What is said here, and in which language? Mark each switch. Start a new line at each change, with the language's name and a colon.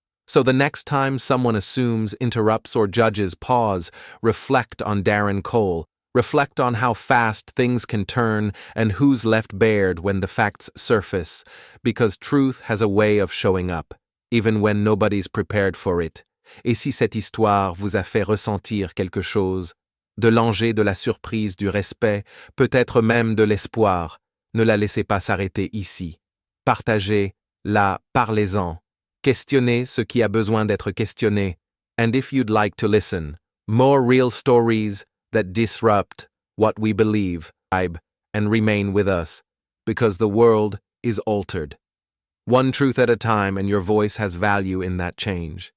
English: So the next time someone assumes, interrupts, or judges, pause, reflect on Darren Cole, reflect on how fast things can turn and who's left bared when the facts surface, because truth has a way of showing up, even when nobody's prepared for it.
French: Et si cette histoire vous a fait ressentir quelque chose, de l'enjeu, de la surprise, du respect, peut-être même de l'espoir, ne la laissez pas s'arrêter ici. Partagez-la, parlez-en. Questionnez ce qui a besoin d'être questionné.
English: And if you'd like to listen, more real stories that disrupt what we believe, and remain with us, because the world is altered. One truth at a time, and your voice has value in that change.